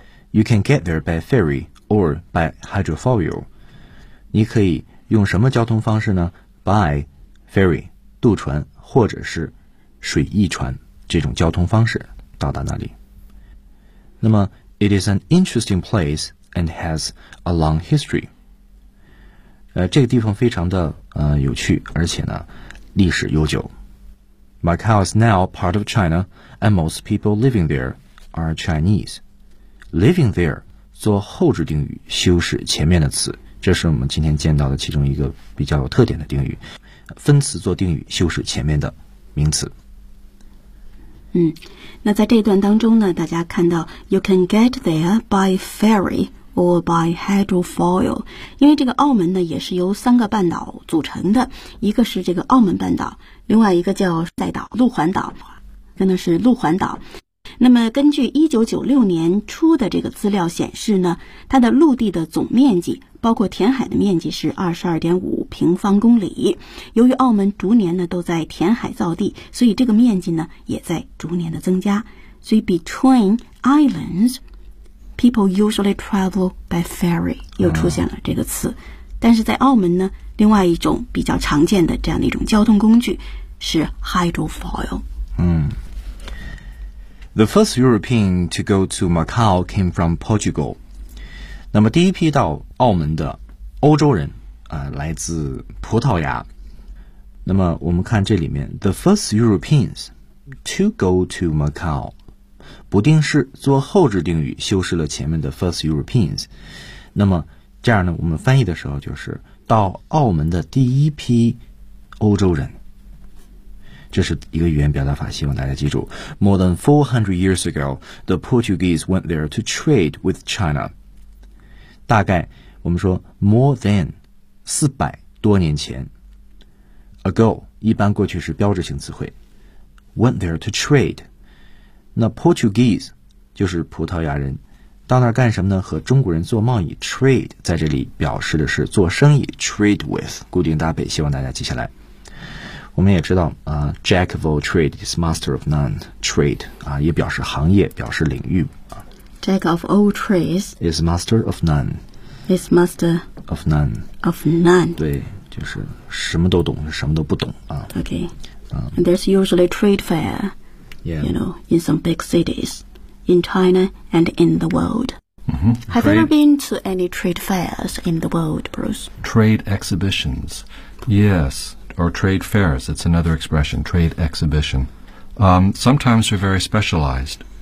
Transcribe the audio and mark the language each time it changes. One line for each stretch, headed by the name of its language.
English: You can get there by ferry or by hydrofoil。
Chinese: 你可以用什么交通方式呢 ？
English: By ferry
Chinese: 渡船或者是水翼船这种交通方式到达那里。那么
English: ，it is an interesting place and has a long history。
Chinese: 这个地方非常的有趣，而且呢，历史悠久。
English: Macau is now part of China, and most people living there are Chinese. Living there
Chinese: 做后置定语，修饰前面的词，这是我们今天见到的其中一个比较有特点的定语，分词做定语，修饰前面的名词。那在这段当中呢，大家看到
English: you can get there by ferry or by hydrofoil，
Chinese: 因为这个澳门呢也是由三个半岛组成的，一个是这个澳门半岛，另外一个叫赛岛路环岛，真的是路环岛。那么根据1996年初的这个资料显示呢，它的陆地的总面积包括填海的面积是 22.5 平方公里。由于澳门逐年呢都在填海造地，所以这个面积呢也在逐年的增加。所以
English: between islands, people usually travel by ferry
Chinese: 又出现了这个词。但是在澳门呢，另外一种比较常见的这样的一种交通工具是 hydrofoil。
English: The first European to go to Macau came from Portugal.
Chinese: 那么第一批到澳门的欧洲人来自葡萄牙。那么我们看这里面
English: The first Europeans to go to Macau
Chinese: 不定式做后置定语，修饰了前面的
English: first Europeans。
Chinese: 那么这样呢，我们翻译的时候就是到澳门的第一批欧洲人，这是一个语言表达法，希望大家记住。
English: More than 400 years ago, the Portuguese went there to trade with China.
Chinese: 大概我们说
English: more than
Chinese: 400多年前
English: ago
Chinese: 一般过去是标志性词汇
English: went there to trade.
Chinese: 那 Portuguese 就是葡萄牙人，到那儿干什么呢？和中国人做贸易 trade， 在这里表示的是做生意
English: trade with，
Chinese: 固定搭配，希望大家记下来。我们也知道
English: Jack of all trade is master of none.
Chinese: Trade 也表示行业，表示领域。
English: Jack of all trades is master of none. Is master of none. Of none.
Chinese: 对，就是什么都懂，什么都不懂啊。
English: Okay. And there's usually trade fair, you know, in some big cities in China and in the world. Have you ever been to any trade fairs in the world, Bruce? Trade exhibitions. Yes. Or trade fairs, that's another expression, trade exhibition. Sometimes they're very specialized.